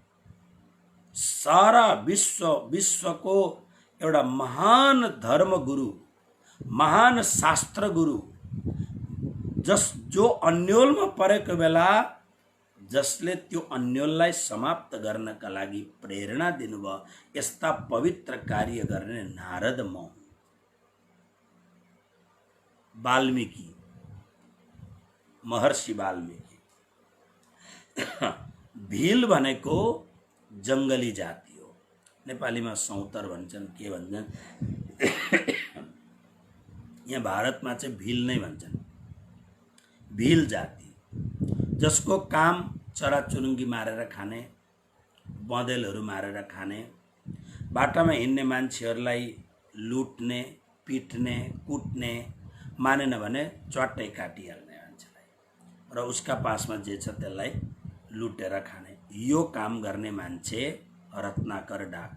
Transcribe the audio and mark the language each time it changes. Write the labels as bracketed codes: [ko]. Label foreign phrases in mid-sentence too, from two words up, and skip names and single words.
[ne] सारा विश्वको एउटा महान धर्मगुरु, महान शास्त्र गुरु, जो अन्योलमा परेको बेला जसले त्यो अन्योललाई समाप्त गर्नका लागि प्रेरणा दिनुभयो, यस्ता पवित्र कार्य गर्ने नारद म हुँ। वाल्मीकि, महर्षि वाल्मीकि। भील भनेको जंगली जाति हो। नेपालीमा सौतर भन्छन्, के भन्छन्, यहाँ भारतमा चाहिँ भील नै भन्छन्। भील जाति जसको काम चराचुरुङ्गी मारेर खाने, बँदेलहरू मारेर खाने, बाटामा हिँड्ने मान्छेहरूलाई लुट्ने, पिट्ने, कुट्ने, मानेन भने च्वाट्टै काटिहाल्ने मान्छेलाई र उसका पासमा जे छ त्यसलाई लुटेर खाने, यो काम गर्ने मान्छे रत्नाकर डाकु।